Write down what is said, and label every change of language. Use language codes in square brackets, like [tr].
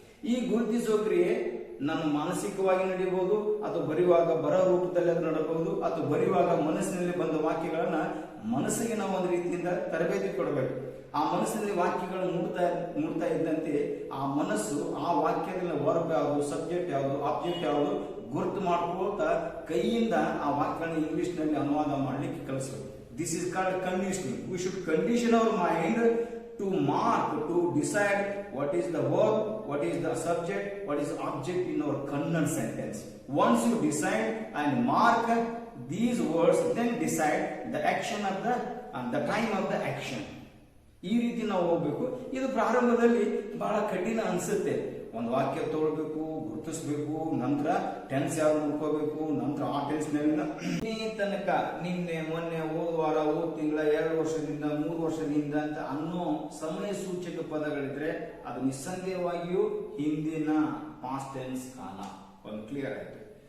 [kn] ಈ ಗುರುತಿಸುವ ಕ್ರಿಯೆ ನಮ್ಮ ಮಾನಸಿಕವಾಗಿ ನಡೆಯಬಹುದು, ಅಥವಾ ಬರೆಯುವಾಗ ಬರ ರೂಪದಲ್ಲಿ ಅದು ನಡೆಯಬಹುದು, ಅಥವಾ ಬರೆಯುವಾಗ ಮನಸ್ಸಿನಲ್ಲಿ ಬಂದ ವಾಕ್ಯಗಳನ್ನ ಮನಸ್ಸಿಗೆ ನಾವು ಒಂದು ರೀತಿಯಿಂದ ತರಬೇತಿ ಕೊಡಬೇಕು. ಆ ಮನಸ್ಸಿನಲ್ಲಿ ವಾಕ್ಯಗಳು ಮೂಡ್ತಾ ಇದ್ದಂತೆ ಆ ಮನಸ್ಸು ಆ ವಾಕ್ಯದಲ್ಲಿ ವರ್ಬ್ ಯಾವುದು, ಸಬ್ಜೆಕ್ಟ್ ಯಾವುದು, ಆಬ್ಜೆಕ್ಟ್ ಯಾವುದು ಗುರುತು ಮಾಡ್ಕೊಳ್ತಾ ಕೈಯಿಂದ ಆ ವಾಕ್ಯಗಳನ್ನ ಇಂಗ್ಲಿಷ್ ನಲ್ಲಿ ಅನುವಾದ ಮಾಡಲಿಕ್ಕೆ ಕಲಿಸಬೇಕು. [en] This is called conditioning. We should condition our mind to mark, to decide what is the verb, what is the subject, what is object in our Kannada sentence. Once you decide and mark these words, then decide the action of the time of the action. [kn] ಈ ರೀತಿ ನಾವು ಹೋಗ್ಬೇಕು. ಇದು ಪ್ರಾರಂಭದಲ್ಲಿ ಬಹಳ ಕಠಿಣ ಅನ್ಸುತ್ತೆ. ಒಂದು ವಾಕ್ಯ ತಗೊಳ್ಬೇಕು, ಗುರುತಿಸ್ಬೇಕು, ನಂತರ ಟೆನ್ಸ್ ಯಾವ್ದು ನೋಡ್ಕೋಬೇಕು, ನಂತರ ಆ ಟೆನ್ಸ್ ನಲ್ಲಿ ತನಕ ನಿನ್ನೆ ಮೊನ್ನೆ ಹೋದ ವಾರ ಹೋದ ತಿಂಗಳ 2 ವರ್ಷದಿಂದ 3 ವರ್ಷದಿಂದ ಅಂತ ಅನ್ನೋ ಸಮಯ ಸೂಚಕ ಪದಗಳಿದ್ರೆ ಅದು ನಿಸ್ಸಂದೇಹವಾಗಿಯೂ ಹಿಂದಿನ ಪಾಸ್ಟ್ ಟೆನ್ಸ್ ಕಾಲ. ಒಂದು ಕ್ಲಿಯರ್ ಆಯ್ತು.